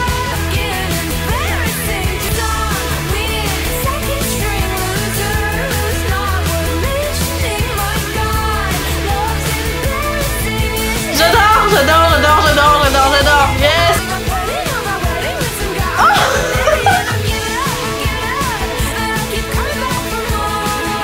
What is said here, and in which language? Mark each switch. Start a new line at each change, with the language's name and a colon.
English: Fucking embarrassing. Some weird second string loser who's not worth mentioning. My God, love's embarrassing.
French: J'adore, j'adore, j'adore, j'adore, j'adore, j'adore.
English: Yes. I'm putting on my wedding with some guy. I'm giving up, but I keep coming back for more.